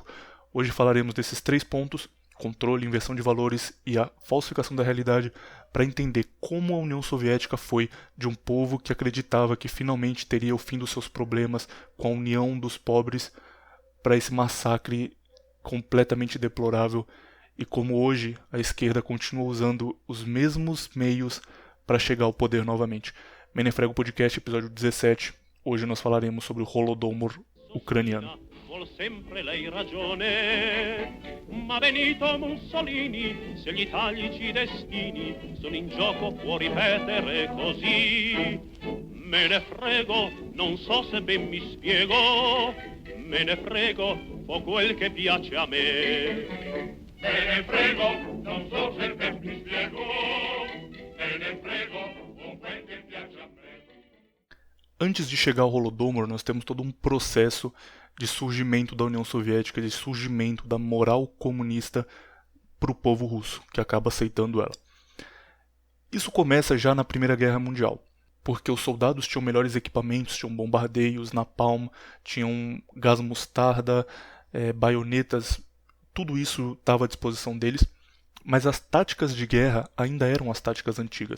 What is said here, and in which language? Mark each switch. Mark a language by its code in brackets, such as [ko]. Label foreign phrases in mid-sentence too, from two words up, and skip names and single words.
[pt] Hoje falaremos desses 3 pontos: controle, inversão de valores e a falsificação da realidade, para entender como a União Soviética foi de um povo que acreditava que finalmente teria o fim dos seus problemas com a união dos pobres para esse massacre completamente deplorável e como hoje a esquerda continua usando os mesmos meios para chegar ao poder novamente. Menefrego Podcast, episódio 17. Hoje nós falaremos sobre o Holodomor ucraniano. [it] Vuol sempre lei ragione, ma Benito Mussolini, se gli italici destini sono in gioco può ripetere così. Me ne frego, non so se ben mi spiego, me ne frego, fa quel che piace a me. Me ne frego, non so se ben mi spiego, me ne frego, fa quel che piace a me. [pt] Antes de chegar ao Holodomor, nós temos todo um processo de surgimento da União Soviética, de surgimento da moral comunista para o povo russo, que acaba aceitando ela. Isso começa já na Primeira Guerra Mundial, porque os soldados tinham melhores equipamentos, tinham bombardeios, napalm, tinham gás mostarda, baionetas, tudo isso estava à disposição deles, mas as táticas de guerra ainda eram as táticas antigas.